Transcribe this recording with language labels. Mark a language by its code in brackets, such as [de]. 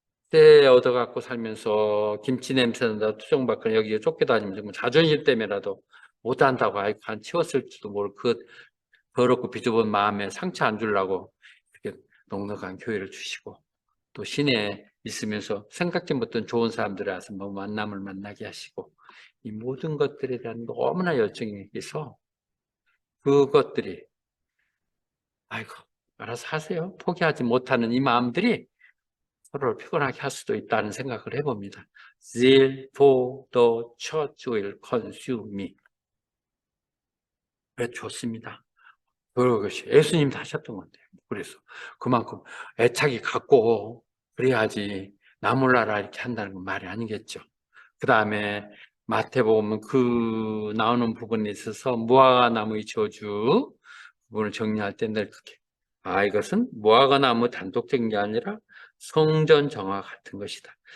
[ko] 때 얻어갖고 살면서 김치 냄새 난다, 투정받거나 여기에 쫓겨다니면서 뭐 자존심 때문에라도 못한다고 아이고 한 치웠을지도 모를 그 더럽고 비좁은 마음에 상처 안 주려고 이렇게 넉넉한 교회를 주시고 또 시내에 있으면서 생각지 못한 좋은 사람들에 와서 뭐 만남을 만나게 하시고 이 모든 것들에 대한 너무나 열정이 있어 그것들이 아이고 알아서 하세요. 포기하지 못하는 이 마음들이 서로를 피곤하게 할 수도 있다는 생각을 해봅니다. [en] Zeal for the church will consume me. [ko] 왜 좋습니다. 그것이 예수님도 하셨던 건데 그래서 그만큼 애착이 갖고 그래야지 나몰라라 이렇게 한다는 건 말이 아니겠죠. 그 다음에 마태복음 그 나오는 부분에 있어서 무화과 나무의 저주 부분을 정리할 때 늘 그렇게 이것은 무화과 나무 단독적인 게 아니라 성전 정화 같은 것이다.